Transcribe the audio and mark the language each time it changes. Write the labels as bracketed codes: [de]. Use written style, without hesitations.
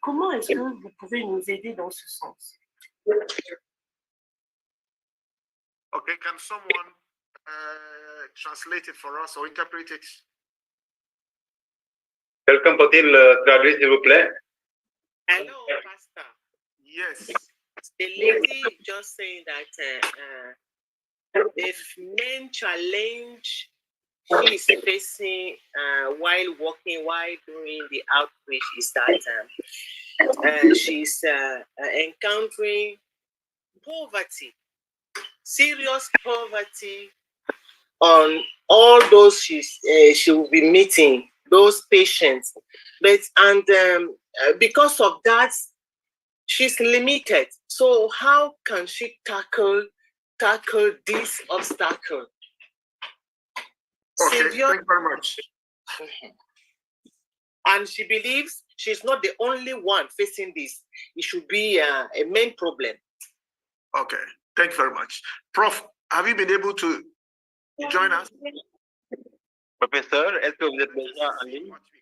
[fr] Comment est-ce que vous pouvez nous aider dans ce sens? [en] Okay, can someone translate it for us or interpret it? [fr] Quelqu'un peut-il traduire, s'il vous plaît? [en] Hello, Pastor. Yes. The lady just saying that the main challenge she is facing while working, while doing the outreach is that she's encountering poverty, serious poverty on all those she will be meeting, those patients. But because of that, she's limited. So how can she tackle this obstacle? Okay, thank you very much. And she believes she's not the only one facing this. It should be a main problem. Okay, thank you very much. Prof, have you been able to join us? [fr] Professeur, est-ce que vous êtes déjà en ligne?